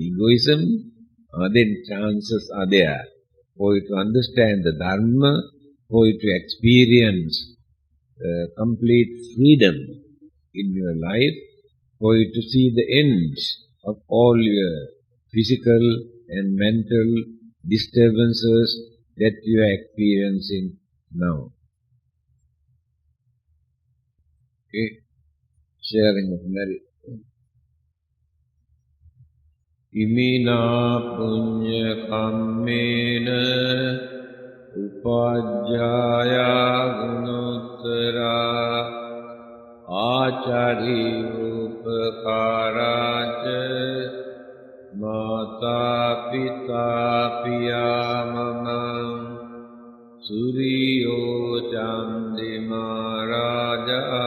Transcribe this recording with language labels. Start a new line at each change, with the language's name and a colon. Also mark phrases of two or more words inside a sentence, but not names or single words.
English: your egoism, then chances are there for you to understand the Dharma, for you to experience complete freedom in your life, for you to see the end of all your physical and mental disturbances that you are experiencing now. Okay, sharing of merit.
Pali: Imina punya kammena upajjaya gunottara acari upakaraca mata pita piyamamam suriyo candi maharaja